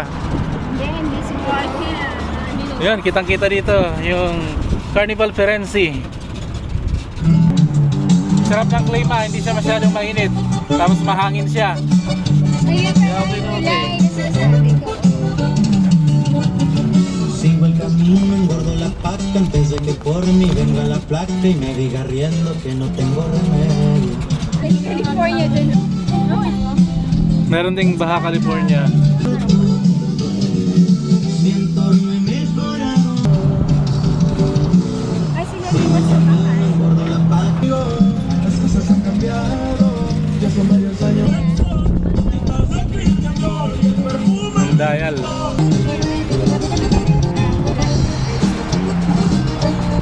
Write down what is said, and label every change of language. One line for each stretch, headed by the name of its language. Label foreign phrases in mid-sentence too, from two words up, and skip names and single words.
Filipino: Hindi si Joaquin. Yun, kitang-kita dito yung Carnival Firenze. Sarap ng klima, hindi siya masyadong mainit. Tapos mahangin siya. Ayun na yung nasasabi ko.
Spanish: Sigo el camino, engordo la pata antes de que por mí venga la placa y me diga riendo que no tengo remedio.
Filipino: California dun. No, Meron ding Baja California.
Spanish: Mi entorno he mejorado,
Filipino: ay sila di mo sa bahay.
Spanish: engordo la pata. Las cosas han cambiado, ya son varios años. Dial.